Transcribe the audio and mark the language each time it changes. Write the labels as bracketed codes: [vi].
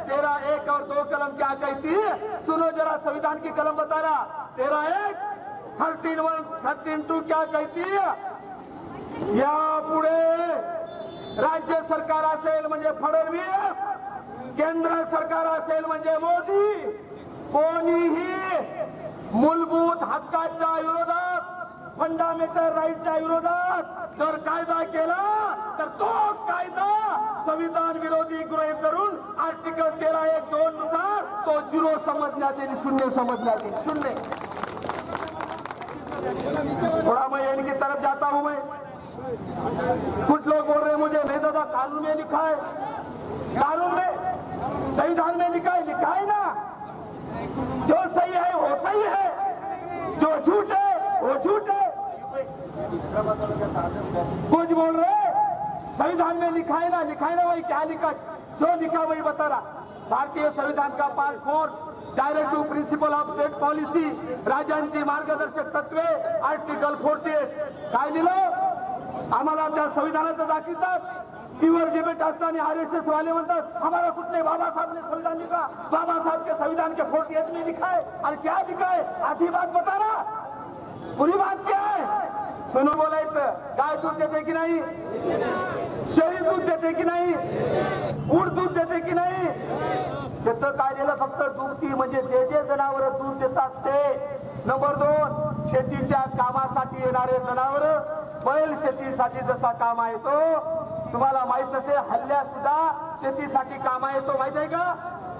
[hi] 13(1) और 2 कलम क्या कहती है, सुनो जरा संविधान की कलम बता रहा। 13(1) 13(1) 13(2) क्या कहती है, [mr] यापुढे राज्य सरकार असेल म्हणजे फडणवीस, केंद्र सरकार असेल म्हणजे मोदी, कोणीही मूलभूत हक्काच्या विरोधात, फंडामेंटल राईटच्या विरोधात जर कायदा केला तर तो कायदा संविधान विरोधी गृहीत धरून आर्टिकल 13(1)(2) नुसार तो 0 समजण्यात येईल, 0 समजण्यात येईल, 0। [hi] थोड़ा मैं इनकी तरफ जाता हूं। मैं कुछ लोग बोल रहे हैं मुझे, नहीं दादा कानून में लिखा है, कानून में संविधान में लिखा है ना, जो सही है वो सही है, जो झूठ है वो झूठ है। कुछ बोल रहे संविधान में लिखा है ना, वही क्या लिखा, जो लिखा वही बता रहा। [mr] भारतीय संविधान का part 4 directive principle of state policy, राज्यांची मार्गदर्शक तत्वे, आर्टिकल 48 काय लिहिलं, आम्हाला त्या संविधानाचं दाखवतात। प्युअर डिबेट असताना आरएसएस वाले म्हणतात [hi] हमारा कुछ नहीं, बाबा साहब ने संविधान लिखा, बाबा साहब के संविधान के 48 में लिखा है, और क्या लिखा है, आधी बात बता रहा, पूरी बात क्या है, सुनो [mr] बोलायचं। गाय दूध देते की नाही, शेळी दूध देते की नाही, ऊट दूध देते की नाही, त्याचं काय दिलं, फक्त दुभती म्हणजे जे जनावर दूध देतात ते। नंबर 2, शेतीच्या कामासाठी येणारे जनावर, बैल शेतीसाठी जसा कामा येतो, तुम्हाला माहित नसेल हल्ल्या सुद्धा शेतीसाठी कामा येतो, माहित आहे का?